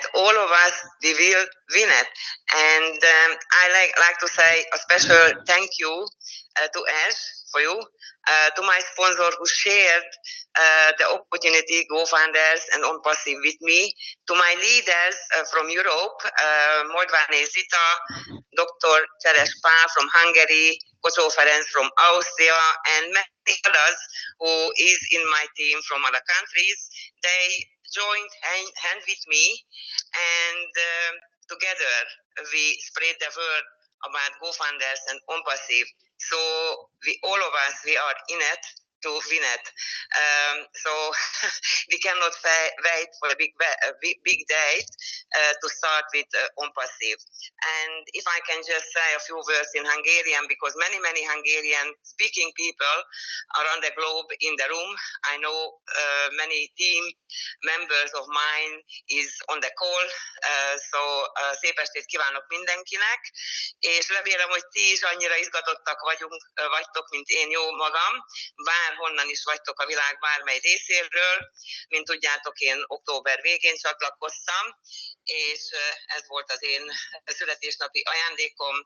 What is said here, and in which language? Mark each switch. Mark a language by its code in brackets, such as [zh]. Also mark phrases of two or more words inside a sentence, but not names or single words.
[en] All of us, we will win it. And I like to say a special thank you to Ash for you, to my sponsor who shared the opportunity, GoFounders and Onpassive with me, to my leaders from Europe, Moldvane Zita, Dr. Cseres Pál from Hungary, Kocsó Ferenc from Austria, and many others who is in my team from other countries. They joined hand with me, and together we spread the word about GoFounders and Onpassive. So all of us, we are in it to win it. So we cannot wait for a big date to start with Onpassive. And if I can just say a few words in Hungarian, because many Hungarian speaking people around the globe in the room. I know many team members of mine is on the call, [hu] so szép estét kívánok mindenkinek, és remélem, hogy ti is annyira izgatottak vagytok, mint én jó magam, bárhonnan is vagytok a világ bármely részéről. Mint tudjátok, én október végén csatlakoztam, és ez volt az én születésnapi ajándékom.